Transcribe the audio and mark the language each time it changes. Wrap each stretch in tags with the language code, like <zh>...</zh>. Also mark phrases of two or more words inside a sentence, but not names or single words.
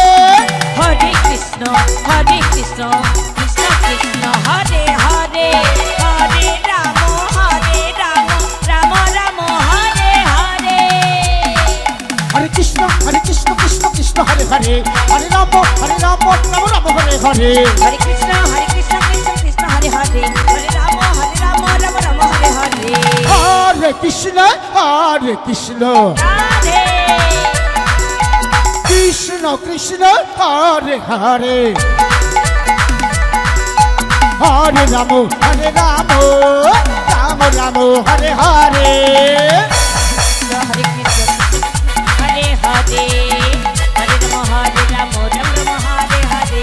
<sa>হরে কৃষ্ণ কৃষ্ণ কৃষ্ণ হরে হরে হরে রাম রাম রাম হরে হরে হরে কৃষ্ণ কৃষ্ণ হরে হরে হরে রাম রাম রাম হরে হরে হরে কৃষ্ণ কৃষ্ণ হরে হরে হরে রাম রাম হরে হরে হরে কৃষ্ণ কৃষ্ণ রাধে কৃষ্ণ কৃষ্ণ হরে হরে হরে রাম রাম রাম হরে হরে হরে কৃষ্ণ হরে হরে হরে রাম রাম হরে হরে</sa>